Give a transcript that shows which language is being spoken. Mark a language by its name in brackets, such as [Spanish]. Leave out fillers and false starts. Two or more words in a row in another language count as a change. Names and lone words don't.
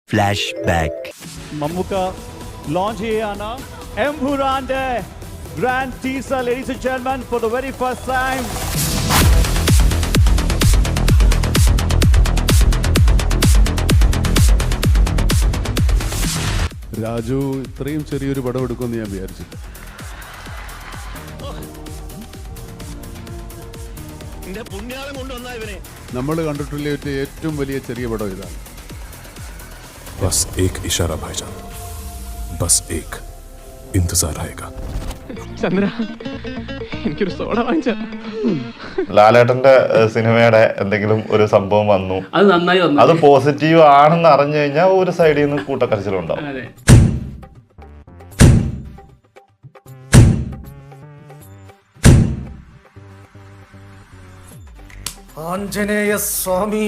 [Malayalam] Flashback. മമ്മൂക്ക ലോഞ്ച് ചെയ്യാണ് എംപുരാന്റെ [English] grand teaser, ladies and gentlemen, for the very first time. [Malayalam] രാജു ഇത്രയും ചെറിയൊരു പടം എടുക്കുമെന്ന് ഞാൻ വിചാരിച്ചു. നമ്മൾ കണ്ടിട്ടുള്ള ഏറ്റവും വലിയ ചെറിയ പടം ഇതാണ്. [Hindi] बस एक इशारा भाईजान, बस एक इंतजार आएगा. [Malayalam] ചന്ദ്ര, എനിക്കൊരു സോഡ വാങ്ങിച്ച. ലാലേട്ടന്റെ സിനിമയുടെ എന്തെങ്കിലും ഒരു സംഭവം വന്നു, അത് നന്നായി വന്നു, അത് പോസിറ്റീവ് ആണെന്ന് അറിഞ്ഞു കഴിഞ്ഞാൽ ഒരു സൈഡിൽ നിന്ന് കൂട്ടക്കരച്ചിലുണ്ടാവും. അതെ. ആഞ്ജനേയ സ്വാമി.